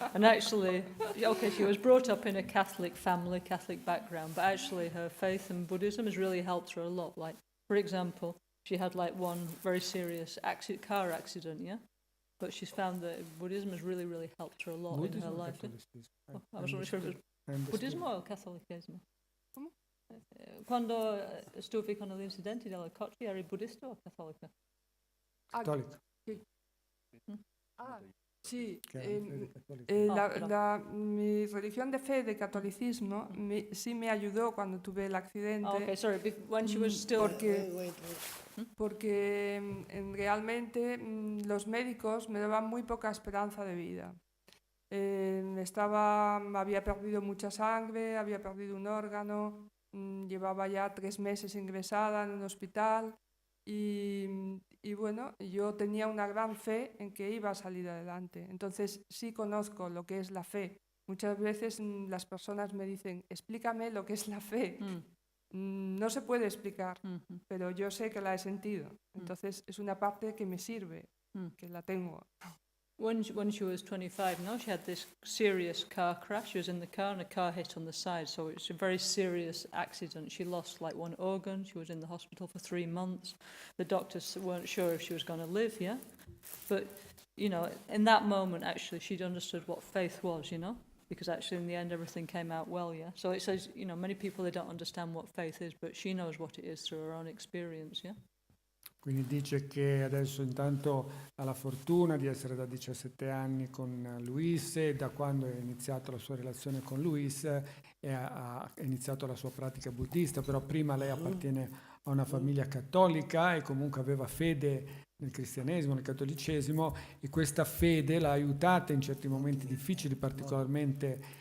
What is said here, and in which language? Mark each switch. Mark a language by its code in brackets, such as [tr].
[en] And actually, okay, she was brought up in a Catholic family, Catholic background, but actually her faith in Buddhism has really helped her a lot. Like, for example, she had like one very serious car accident, yeah. But she's found that Buddhism has really, really helped her a lot in her life. I wasn't sure if it was [it] Buddhismo o cattolicesimo. Quando stuvi con gli incidenti della coppia, eri buddista o cattolica? Cattolico. [es] Sí, Perdón. mi religión de fe de catolicismo sí me ayudó cuando tuve el accidente. [en] Okay, sorry, when she was still... [es] Porque realmente los médicos me daban muy poca esperanza de vida. Había perdido mucha sangre, había perdido un órgano, llevaba ya 3 meses ingresada en un hospital y bueno, yo tenía una gran fe en que iba a salir adelante. Entonces sí conozco lo que es la fe. Muchas veces las personas me dicen, explícame lo que es la fe. No se puede explicar, pero yo sé que la he sentido. Entonces es una parte que me sirve, que la tengo. [en] When she was 25, no, she had this serious car crash. She was in the car and a car hit on the side, so it was a very serious accident. She lost like one organ. She was in the hospital for 3 months. The doctors weren't sure if she was going to live, yeah? But, you know, in that moment, actually, she'd understood what faith was, you know? Because actually, in the end, everything came out well, yeah? So it says, you know, many people, they don't understand what faith is, but she knows what it is through her own experience, yeah? [it] Quindi dice che adesso intanto ha la fortuna di essere da 17 anni con Luis e da quando è iniziata la sua relazione con Luis ha iniziato la sua pratica buddista, però prima lei appartiene a una famiglia cattolica e comunque aveva fede nel cristianesimo, nel cattolicesimo e questa fede l'ha aiutata in certi momenti difficili, particolarmente